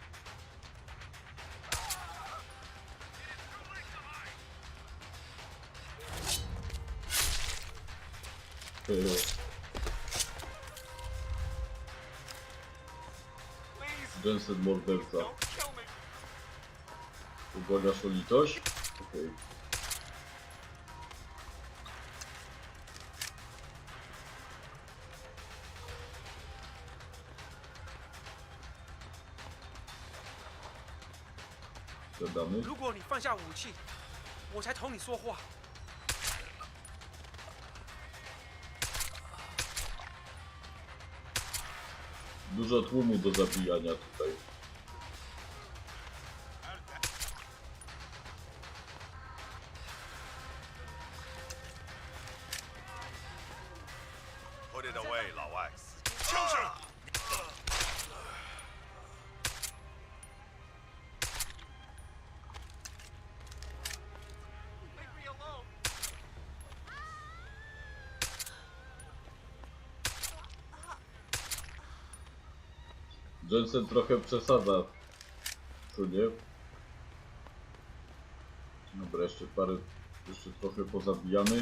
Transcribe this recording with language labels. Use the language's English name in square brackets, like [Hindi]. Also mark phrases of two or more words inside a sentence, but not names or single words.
[Polish] Jensen morderca. [English] Don't kill me. [Polish] Ubłagasz o litość? Okej. Gadamy. [Chinese] 如果你放下武器，我才同你说话。 [Polish] Dużo tłumu do zabijania tutaj. [English] Put it away, [Chinese] 老外。 [English] Leave me alone. [Polish] Jensen trochę przesadza. Co nie? Dobra, jeszcze trochę pozabijamy.